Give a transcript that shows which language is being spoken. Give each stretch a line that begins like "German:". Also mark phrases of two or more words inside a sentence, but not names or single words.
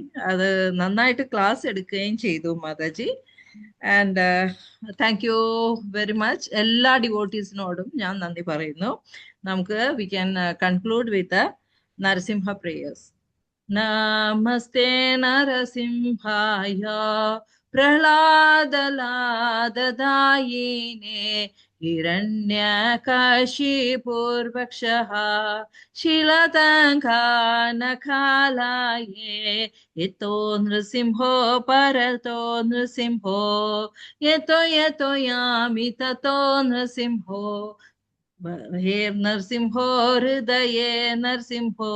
Malayalam: അത് നന്നായിട്ട് ക്ലാസ് എടുക്കുകയും ചെയ്തു മാതാജി.
English: And thank you very much.
Malayalam: എല്ലാ ഡിവോട്ടീസിനോടും ഞാൻ നന്ദി പറയുന്നു. നമുക്ക്
English: we can conclude with Narasimha prayers.
Sanskrit: നമസ്തേ നരസിംഹായ प्रह्लादलाददायिने हिरण्यकशिपूर्वक्षः शीलतङ्कानकालाये यतो नृसिंहो परतो नृसिंहो यतो यतो यामि ततो नृसिंहो हे नरसिंहो हृदये नरसिंहो